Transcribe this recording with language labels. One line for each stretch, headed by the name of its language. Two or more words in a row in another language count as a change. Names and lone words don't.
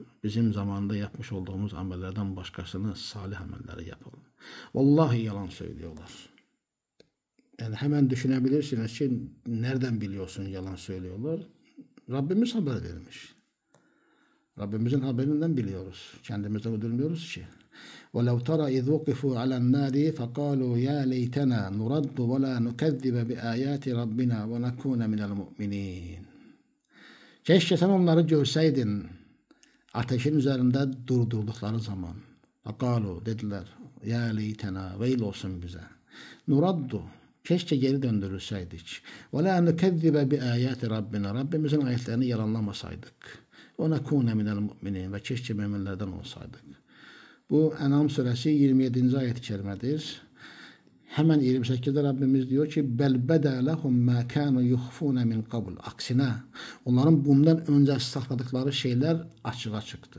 Turkish: Bizim zamanında yapmış olduğumuz amellerden başkasını salih amelleri yapalım. Vallahi yalan söylüyorlar. Yani hemen düşünebilirsiniz ki nereden biliyorsun yalan söylüyorlar? Rabbimiz haber vermiş. Rabbimizin haberinden biliyoruz. Kendimizden uydurmuyoruz ki.
Arabic: وَلَوْ تَرَى اِذْ وُقِفُوا عَلَى النَّارِ فَقَالُوا يَا لَيْتَنَا نُرَدُّ وَلَا نُكَذِّبَ بِآيَاتِ رَبِّنَا وَنَكُونَ مِنَ الْمُؤْمِنِينَ.
Turkish: Keşke sen onları görseydin ateşin üzerinde durdurdukları zaman. فَقَالُوا dediler
Arabic: يا ليتنا,
Turkish: veil olsun bize. Nuraddu, keşke geri döndürülseydik.
Arabic: وَلَا نُكَذِّبَ بِآيَاتِ رَبِّنَا.
Turkish: Rabbimizin ayetlerini yalanlamasaydık.
Arabic: وَنَكُونَ مِنَ الْمُؤْمِنِينَ.
Turkish: Ve keşke müminlerden olsaydık. Bu En'am suresi 27. ayet-i kerimedir. Hemen 28'de Rabbimiz diyor ki
Arabic: بل بدا لهم ما كانوا يخفون من قبل.
Turkish: Aksine onların bundan önce sakladıkları şeyler açığa çıktı.